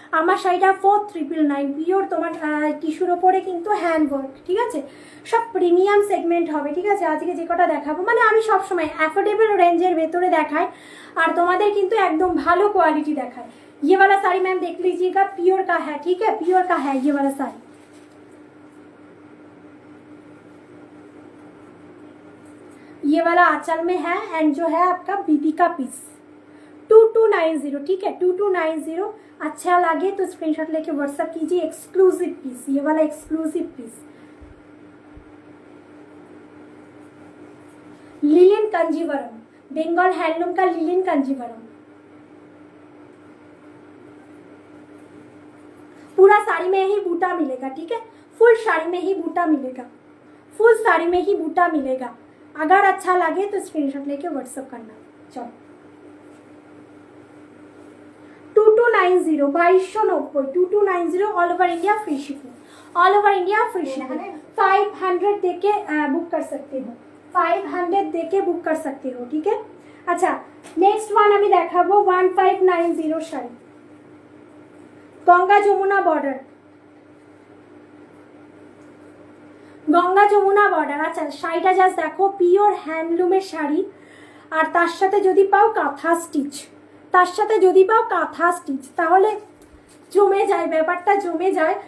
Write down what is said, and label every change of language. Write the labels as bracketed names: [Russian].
[Bangla] আমার শাড়িটা 4999 পিওর তোমার টিস্যুর ওপরে কিন্তু হ্যান্ডওয়ার্ক, ঠিক আছে, সব প্রিমিয়াম সেগমেন্ট হবে, ঠিক আছে। আজকে যে কটা দেখাবো মানে আমি সবসময় অ্যাফোর্ডেবল রেঞ্জের ভেতরে দেখাই, আর তোমাদের কিন্তু একদম ভালো কোয়ালিটি দেখায়। [Hindi] ये वाला साड़ी मैम देख लीजिएगा, प्योर का है, ठीक है, प्योर का है ये वाला साड़ी। ये वाला आंचल में है एंड जो है आपका बीबी का पीस। 2290, ठीक है, 2290। अच्छा लगे तो स्क्रीनशॉट लेके व्हाट्सएप कीजिए। एक्सक्लूसिव पीस, ये वाला exclusive piece. Lillian Kanjeevaram, Bengal handloom का लिलियन कंजीवरम। पूरा साड़ी में ही बूटा मिलेगा, ठीक है, फुल साड़ी में ही बूटा मिलेगा, फुल साड़ी में ही बूटा मिलेगा। अगर अच्छा लगे तो स्क्रीनशॉट लेके व्हाट्सएप करना। चलो 2290, 2290, 2290 all over India free shipping, all over India free shipping. 500 देके बुक कर सकते हो, 500 देके बुक कर सकते हो, ठीक है। अच्छा, नेक्स्ट वन [Bangla] আমি দেখাবো 1590 শাড়ি, গঙ্গা যমুনা বর্ডার, গঙ্গা যমুনা বর্ডার। আচ্ছা, শাড়িটা জাস্ট দেখো, পিওর হ্যান্ডলুমের শাড়ি, আর তার সাথে যদি পাও কাঁথা স্টিচ, তার সাথে যদি পাও কাঁথা স্টিচ তাহলে জমে যায়, ব্যাপারটা জমে যায়।